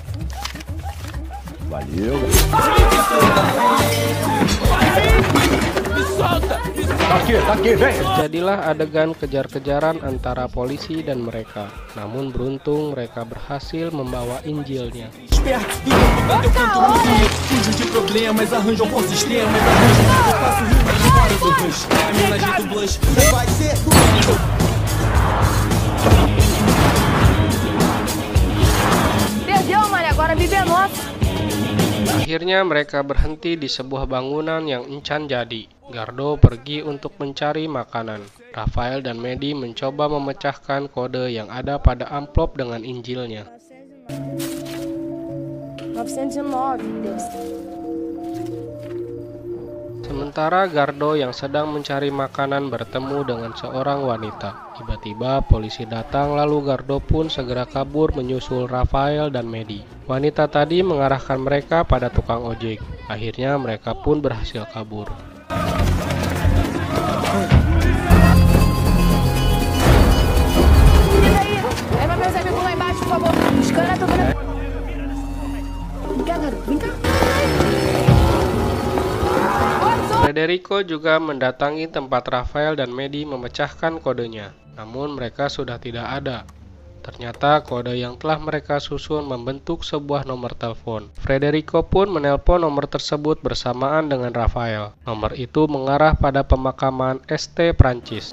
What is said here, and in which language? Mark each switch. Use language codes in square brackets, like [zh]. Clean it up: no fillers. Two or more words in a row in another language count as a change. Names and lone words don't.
[pt] Valeu. [id] Jadilah adegan kejar-kejaran antara polisi dan mereka. Namun beruntung mereka berhasil membawa Injilnya. [pt] Perdeu, mano. Agora a Bíblia é nossa. [id] Akhirnya mereka berhenti di sebuah bangunan yang encan jadi. Gardo pergi untuk mencari makanan. Rafael dan Medi mencoba memecahkan kode yang ada pada amplop dengan Injilnya. 909. Sementara Gardo yang sedang mencari makanan bertemu dengan seorang wanita. Tiba-tiba polisi datang lalu Gardo pun segera kabur menyusul Rafael dan Medi. Wanita tadi mengarahkan mereka pada tukang ojek. Akhirnya mereka pun berhasil kabur. [pt] Leva meus amigos lá embaixo, por favor. Os caras estão vendo. Vem cá, garoto. Vem cá. [id] Federico juga mendatangi tempat Rafael dan Medi memecahkan kodenya. Namun mereka sudah tidak ada. Ternyata kode yang telah mereka susun membentuk sebuah nomor telepon. Federico pun menelpon nomor tersebut bersamaan dengan Rafael. Nomor itu mengarah pada pemakaman ST Prancis.